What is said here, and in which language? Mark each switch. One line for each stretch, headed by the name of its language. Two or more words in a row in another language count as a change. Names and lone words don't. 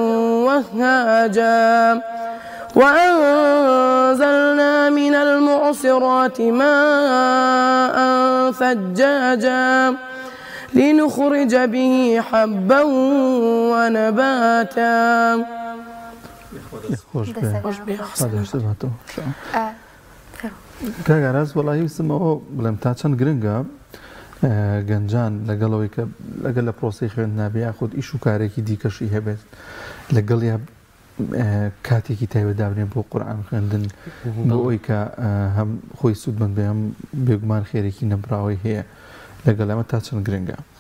Arabic: وهاجا وأنزلنا من المعصرات ماء ثجاجا لنخرج به حبا ونباتا.
Central Kurdish: کاگەراز وەڵی ویستمەوە بڵێم تا چەند گرنگە گەنجان لەگەڵ لە پرۆسی خوێندنابێ یاخود ئیش و کارێکی دیکەشی هەبێت لەگەڵ کاتێکی تایبەتدابنێن بۆ قورئان خوێندن بۆ ئەوی کە هەم خۆی سوودمەند بێ هەم بێگومان خێرێکی نەبراوی هەیە لەگەڵ ئەمە تا چەند گرنگە.